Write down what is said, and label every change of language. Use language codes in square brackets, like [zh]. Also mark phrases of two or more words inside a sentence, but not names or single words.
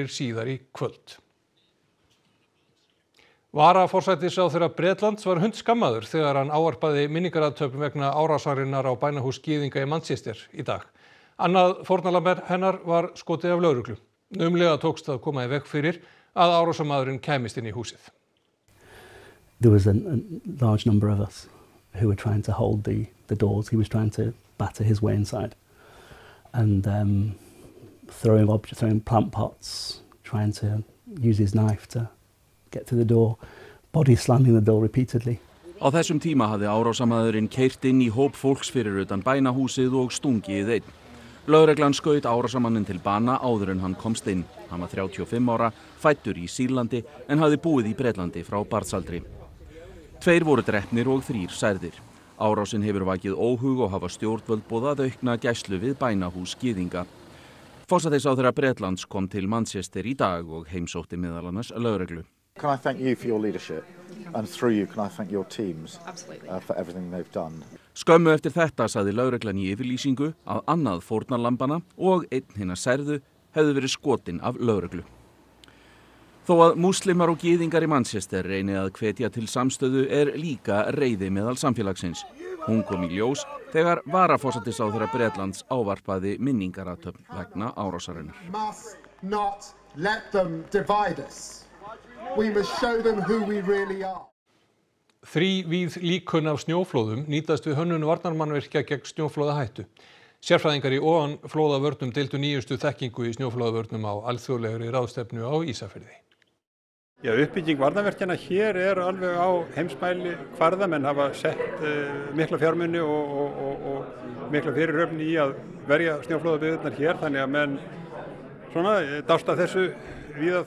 [is] Dómurinn liggur fyrir síðar í kvöld. Varaforsætisráðherra Bretlands var hundskammaður þegar hann ávarpaði minningarathöfn vegna árásarinnar á bænahús gyðinga í Manchester í dag. Annað fórnarlamb hennar var skotið af lögreglu. Naumlega tókst að koma í veg fyrir að árásarmaðurinn kæmist inn í húsið. [en] There was a large number of us who were trying to hold the doors. He was trying to batter his way inside and throwing plant pots, trying to use his knife to get through the door, body slamming the door repeatedly. [is] Á þessum tíma hafði árásarmaðurinn keyrt inn í hóp fólks fyrir utan bænahúsið og stungið einn. Lögreglan skaut árásarmanninn til bana áður en hann komst inn. Hann var 35 ára, fæddur í Sýrlandi en hafði búið í Bretlandi frá barnsaldri. 2 voru drepnir og 3 særðir. Árásin hefur vakið óhug og hafa stjórnvöld boðað aukna gæslu við bænahús gyðinga. Forsætisráðherra Bretlands kom til Manchester í dag og heimsótti meðal annars lögreglu. [en] Can I thank you for your leadership and through you can I thank your teams for everything they've done. [is] Skömmu eftir þetta sagði lögreglan í yfirlýsingu að annað fórnarlambana og einn hinna særðu hefði verið skotinn af lögreglu. Þó að múslimar og gyðingar í Manchester reyni að hvetja til samstöðu líka reiði meðal samfélagsins. Hún kom í ljós þegar varaforsætisráðherra Bretlands ávarpaði minningarathöfn vegna árásarinnar. [en] Not let them divide us. We must show them who we really are. [is] Þrívíð líkön af snjóflóðum nýtast við hönnun varnarmannvirkja gegn snjóflóðahættu. Sérfræðingar í ofanflóðavörnum deildu nýjustu þekkingu í snjóflóðavörnum á alþjóðlegri ráðstefnu á Ísafirði. Já, uppbygging varnarvirkjanna hér alveg á heimsmæli hvarða, menn hafa sett mikla fjármuni og mikla fyrirhöfn í að verja snjóflóðabyggðirnar hér, þannig að menn dásta þessu víða.